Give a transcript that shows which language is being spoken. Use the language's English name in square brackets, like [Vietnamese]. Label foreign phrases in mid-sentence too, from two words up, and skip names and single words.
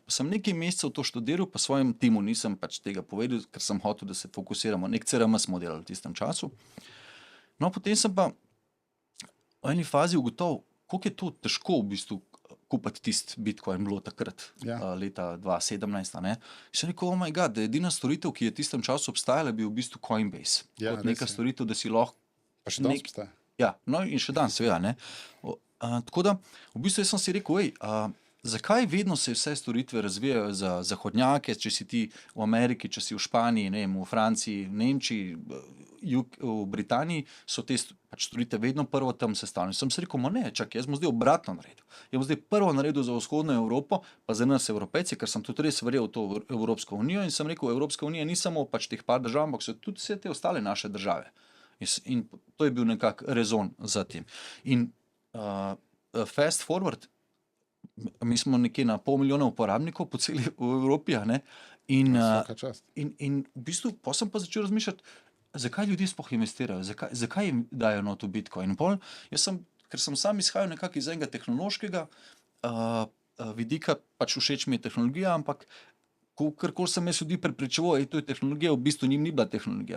[Slovenian] Pa sem nekaj mesecev to študiral, pa svojim timu nisem pač tega povedal, ker sem hotel, da se fokusiramo. Nek CRM smo delali v tistem času. No, potem sem pa v eni fazi ugotovil, koliko je to težko v bistvu kupiti tisti Bitcoin bilo takrat, leta 2017. Ne? Sem rekel, [English] oh my god, [Slovenian] da je edina storitev, ki je v tistem času obstajala, bil v bistvu Coinbase. Kot neka storitev, da si lahko... Pa še danes obstaja. Ja, no in še danes, seveda, ne. Tako da, v bistvu jaz sem si rekel, zakaj vedno se vse storitve razvijajo za zahodnjake, če si ti v Ameriki, če si v Španiji, ne vem, v Franciji, v Nemčiji, v Britaniji, so te pač storitve vedno prvo tam sestavljene. Sem se rekel, ne, čakaj, jaz bom zdaj obratno naredil. Jaz bom zdaj prvo naredil za vzhodno Evropo, pa za nas Evropejci, ker sem tudi res verjel v to Evropsko unijo in sem rekel, Evropska unija ni samo pač teh par držav, ampak so tudi vse te ostale naše države. In to je bil nekak rezon za tem. [English] In fast forward, [Slovenian] mi smo nekje na 500 000 uporabnikov po celi Evropi, ne? In v bistvu pa sem pa začel razmišljati, zakaj ljudje sploh investirajo, zakaj jim dajo not v Bitcoin. Ker sem sam izhajal nekako iz enega tehnološkega vidika, pač všeč mi je tehnologija, ampak karkoli sem jaz ljudi prepričeval, to je tehnologija, v bistvu njim ni bila tehnologija.